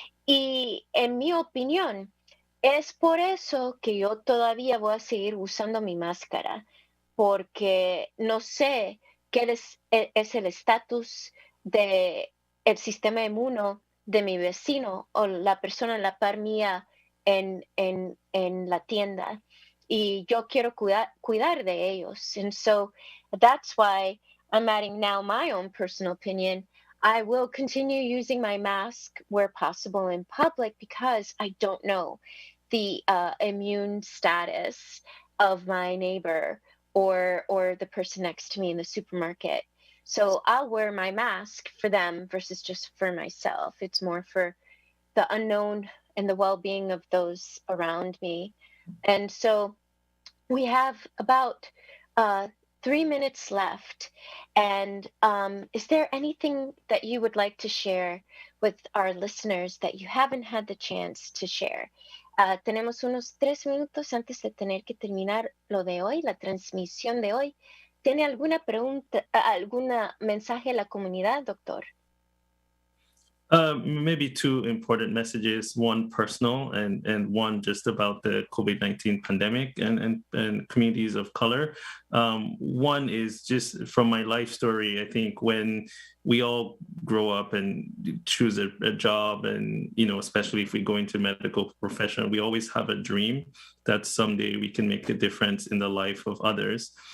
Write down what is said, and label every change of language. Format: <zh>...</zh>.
<es>Y en mi opinión, es por eso que yo todavía voy a seguir usando mi máscara, porque no sé qué es el estatus del sistema inmuno de mi vecino o la persona en la par mía en la tienda. Y yo quiero cuidar de ellos.</es> <en>And so that's why I'm adding now my own personal opinion. I will continue using my mask where possible in public because I don't know. the immune status of my neighbor or the person next to me in the supermarket. So I'll wear my mask for them versus just for myself. It's more for the unknown and the well-being of those around me. And so we have about 3 minutes left. And is there anything that you would like to share with our listeners that you haven't had the chance to share?</en> <es>Tenemos unos 3 minutos antes de tener que terminar lo de hoy, la transmisión de hoy. ¿Tiene alguna pregunta, algún mensaje a la comunidad, doctor?</es> <en>Maybe 2 important messages, one personal and one just about the COVID-19 pandemic and communities of color. One is just from my life story. I think when we all grow up and choose a job, and especially if we go into medical profession, we always have a dream that someday we can make a difference in the life of others.</en>